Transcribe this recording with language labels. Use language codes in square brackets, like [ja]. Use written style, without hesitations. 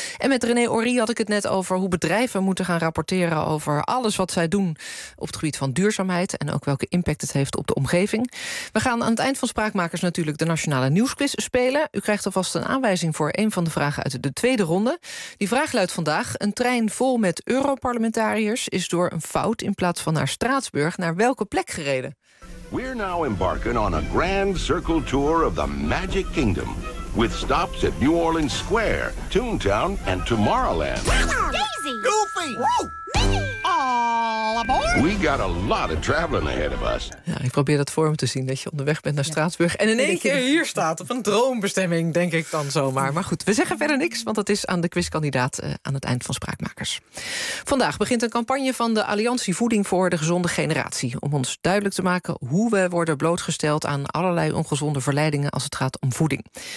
[nl] En met René Orie had ik het net over hoe bedrijven moeten gaan rapporteren over alles wat zij doen op het gebied van duurzaamheid en ook welke impact het heeft op de omgeving. We gaan aan het eind van Spraakmakers natuurlijk de Nationale Nieuwsquiz spelen. U krijgt alvast een aanwijzing voor een van de vragen uit de tweede ronde. Die vraag luidt vandaag: een trein vol met Europarlementariërs is door een fout in plaats van naar Straatsburg naar welke plek gereden? [en] We're now embarking on a grand circle tour of the Magic Kingdom with stops at New Orleans Square, Toontown and Tomorrowland. Daisy! Goofy! Woo! We got a lot of traveling ahead of us. [nl] Ja, ik probeer dat voor me te zien, dat je onderweg bent naar Straatsburg. En in één keer hier staat, op een droombestemming, denk ik dan zomaar. Maar goed, we zeggen verder niks, want dat is aan de quizkandidaat aan het eind van Spraakmakers. Vandaag begint een campagne van de Alliantie Voeding voor de Gezonde Generatie om ons duidelijk te maken hoe we worden blootgesteld aan allerlei ongezonde verleidingen als het gaat om voeding.